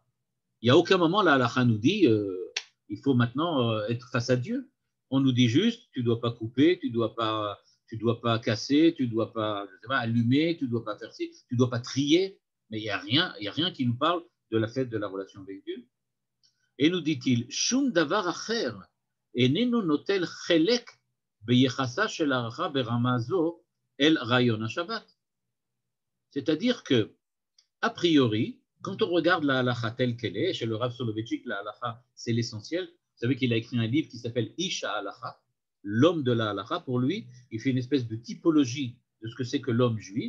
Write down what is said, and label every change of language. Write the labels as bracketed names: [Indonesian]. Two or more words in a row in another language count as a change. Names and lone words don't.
[French] Il n'y a aucun moment, la halacha nous dit il faut maintenant être face à Dieu. On nous dit juste, tu ne dois pas couper, tu ne dois pas casser, tu ne dois pas, allumer, tu ne dois pas faire ci, tu ne dois pas trier, mais il n'y a rien qui nous parle de la fête de la relation avec Dieu. Et nous dit-il, [Hebrew] שום דבר אחר אינו נוטל חלק ביחסה של הלכה ברמה זו אל רעיון השבת. [French] C'est-à-dire que, a priori, quand on regarde la halacha telle qu'elle est, chez le Rav Soloveitchik, la halacha, c'est l'essentiel. Vous savez qu'il a écrit un livre qui s'appelle [Hebrew] איש הלכה, [French] l'homme de la halacha. Pour lui, il fait une espèce de typologie de ce que c'est que l'homme juif.